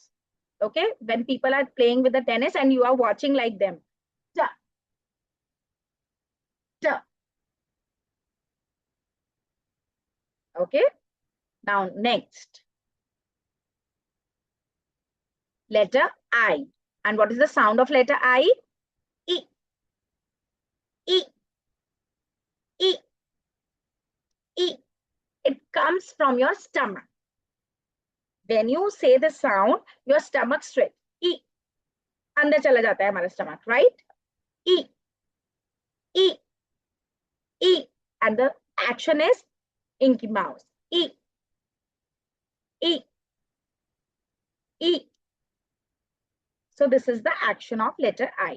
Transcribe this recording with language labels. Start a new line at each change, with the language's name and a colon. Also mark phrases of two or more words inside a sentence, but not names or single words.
English: When people are playing with the tennis and you are watching like them. T. T. Okay. Now next. Letter I. And what is the sound of letter I? E. E. E. E. It comes from your stomach. When you say the sound, your stomach stretch. E.
Hindi: अंदर चला जाता है हमारा
English: stomach, right? E. E. E. And the action is Inky Mouse. E. E. E. So this is the action of letter I.